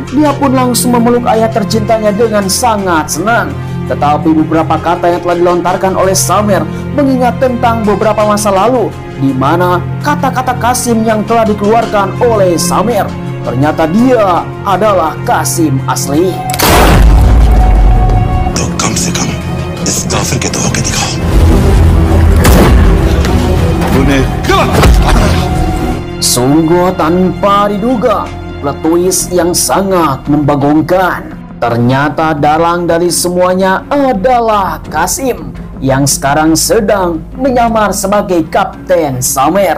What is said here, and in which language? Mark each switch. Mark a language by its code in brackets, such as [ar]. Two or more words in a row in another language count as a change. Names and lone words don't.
[id] Dia pun langsung memeluk ayah tercintanya dengan sangat senang. Tetapi beberapa kata yang telah dilontarkan oleh Samer mengingat tentang beberapa masa lalu, di mana kata-kata Qasim yang telah dikeluarkan oleh Samer, ternyata dia adalah Qasim asli. [hi] तो कम से कम इस काफिर के तो होके दिखाओ. तूने [id] Sungguh tanpa diduga, [en] plot twist [id] yang sangat membagongkan. Ternyata dalang dari semuanya adalah Qasim yang sekarang sedang menyamar sebagai Kapten Samer.